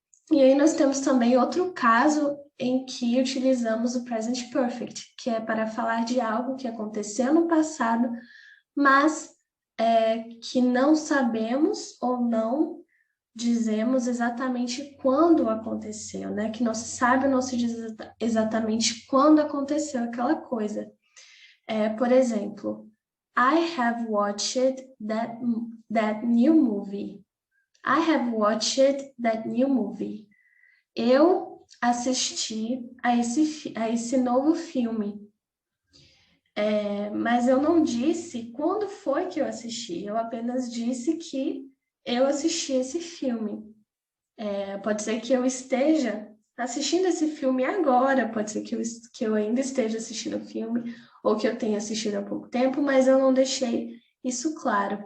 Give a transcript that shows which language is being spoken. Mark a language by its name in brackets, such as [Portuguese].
[Portuguese] E aí nós temos também outro caso em que utilizamos o present perfect, que é para falar de algo que aconteceu no passado, mas que não sabemos ou não dizemos exatamente quando aconteceu, né? Que não se sabe ou não se diz exatamente quando aconteceu aquela coisa. [English] Por exemplo, I have watched that new movie. I have watched that new movie. [Portuguese] Eu assisti a esse novo filme. Mas eu não disse quando foi que eu assisti. Eu apenas disse que eu assisti esse filme. Pode ser que eu esteja assistindo esse filme agora, pode ser que eu ainda esteja assistindo o filme, ou que eu tenha assistido há pouco tempo, mas eu não deixei isso claro.